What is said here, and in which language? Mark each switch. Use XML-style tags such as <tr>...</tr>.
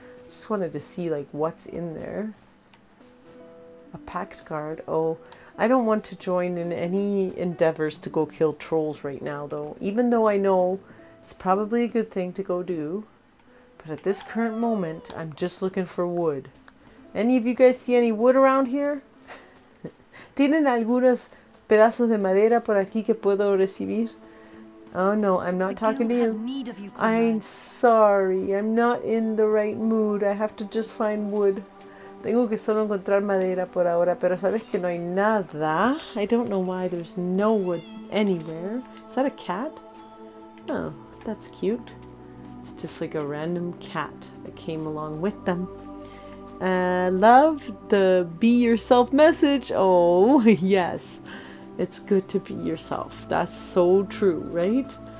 <en>Just wanted to see like what's in there. A pact guard. Oh, I don't want to join in any endeavors to go kill trolls right now though. Even though I know it's probably a good thing to go do. But at this current moment, I'm just looking for wood. Any of you guys see any wood around here?</en> <es>¿Tienen algunos pedazos de madera por aquí que puedo recibir?</es> <en>Oh no, I'm not talking to you. I'm sorry, I'm not in the right mood. I have to just find wood.</en> <es>Tengo que solo encontrar madera por ahora, pero sabes que no hay nada.</es> <en>I don't know why there's no wood anywhere. Is that a cat? Oh, that's cute. It's just like a random cat that came along with them. Love the be yourself message. Oh, yes. It's good to be yourself. That's so true, right?</en>